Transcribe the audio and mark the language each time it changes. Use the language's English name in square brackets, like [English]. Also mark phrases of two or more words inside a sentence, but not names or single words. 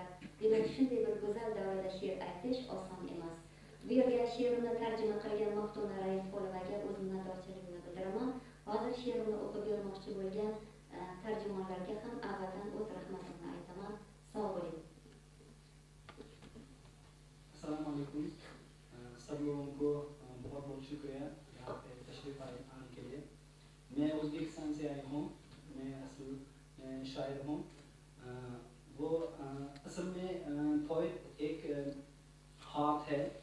[Uzbek] Demak, shunday bir go'zal davrada she'r aytish oson emas. Bu yerga she'rimni tarjima qilgan Maftuna Raisxo'lovaga o'z minnatdorchiligimni bildiraman. Hozir she'rimni o'qib bermoqchi bo'lgan tarjimonlarga ham avvaldan o'z rahmatimni aytaman. Sog' bo'ling. [Arabic] السلام عليكم. [Hindi] सब लोगों को बहुत बहुत शुक्रिया यहाँ पे तशरीफ आने के लिए। मैं उज़्बेकिस्तान से आई हूँ। मैं असल में शायर हूँ। वो असल में पोएट एक हाथ है।